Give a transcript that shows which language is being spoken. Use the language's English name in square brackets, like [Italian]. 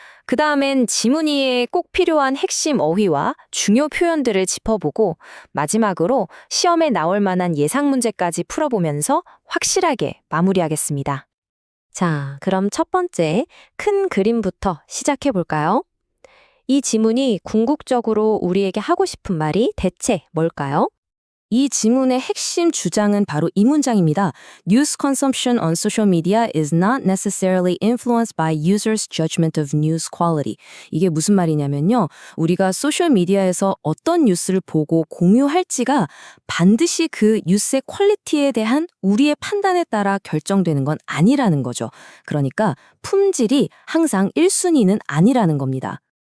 [Korean] 그 다음엔 지문이에 꼭 필요한 핵심 어휘와 중요 표현들을 짚어보고 마지막으로 시험에 나올 만한 예상 문제까지 풀어보면서 확실하게 마무리하겠습니다. 자, 그럼 첫 번째 큰 그림부터 시작해 볼까요? 이 지문이 궁극적으로 우리에게 하고 싶은 말이 대체 뭘까요? 이 지문의 핵심 주장은 바로 이 문장입니다. [English] News consumption on social media is not necessarily influenced by users' judgment of news quality. [Korean] 이게 무슨 말이냐면요. 우리가 소셜미디어에서 어떤 뉴스를 보고 공유할지가 반드시 그 뉴스의 퀄리티에 대한 우리의 판단에 따라 결정되는 건 아니라는 거죠. 그러니까 품질이 항상 1순위는 아니라는 겁니다.